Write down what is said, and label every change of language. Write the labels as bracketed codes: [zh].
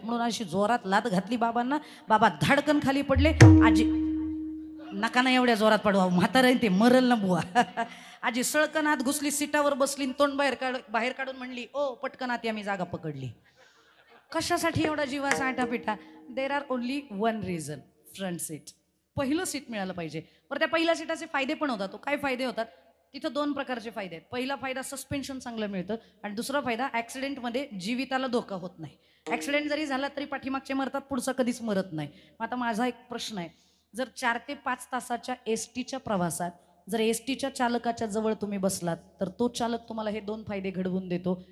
[mr] म्हणून अशी जोरात लात घातली बाबांना. बाबा धाडकन खाली पडले. आजी नका ना एवढ्या जोरात पडवा, म्हातारं ते मरल ना बुवा. आजी सळकन आत घुसली, सीटावर बसली, तोंड बाहेर काढून म्हणली ओ पटकन आत, आम्ही जागा पकडली. कशासाठी एवढा जीवाचा आटापिटा? [en] There are only one reason, front seat. [mr] पहिलं सीट मिळालं पाहिजे. बरं त्या पहिल्या सीटाचे फायदे पण होतात. तो काय फायदे होतात? तिथं 2 प्रकारचे फायदे आहेत. पहिला फायदा सस्पेन्शन चांगलं मिळतं, आणि दुसरा फायदा ॲक्सिडेंटमध्ये जीविताला धोका होत नाही. ॲक्सिडेंट जरी झाला तरी पाठीमागचे मरतात, पुढचा कधीच मरत नाही. आता माझा एक प्रश्न आहे, जर 4 ते 5 तासाच्या एसटीच्या प्रवासात जर एसटीच्या चालकाच्या जवळ तुम्ही बसलात तर तो चालक तुम्हाला हे 2 फायदे घडवून देतो.